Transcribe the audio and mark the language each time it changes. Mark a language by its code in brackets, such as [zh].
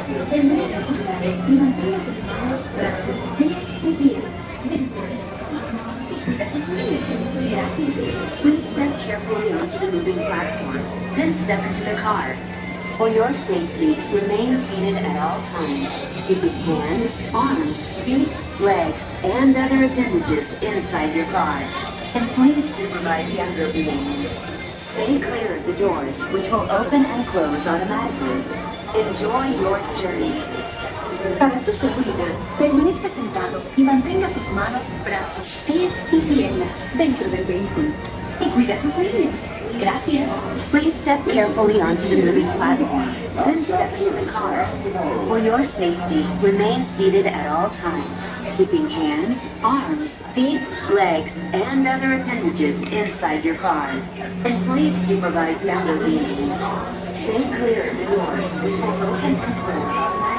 [es] Permanece activado y mantenga sus manos, brazos, pies y piernas dentro del vehículo. Sus niños. Gracias. [en] Please step carefully onto the moving platform, then step into the car. For your safety, remain seated at all times, keeping hands, arms, feet, legs, and other appendages inside your car. And please supervise younger beings. Stay clear of the doors, which will open and close automatically. Enjoy your journey. [es] Para su seguridad, permanezca sentado y mantenga sus manos, brazos, pies y piernas dentro del vehículo. Y cuida a sus niños. Gracias. [en] Please step carefully onto the moving platform, then step into the car. For your safety, remain seated at all times, keeping hands, arms, feet, legs, and other appendages inside your car. And please supervise younger beings. Stay clear of the doors, which will open and close.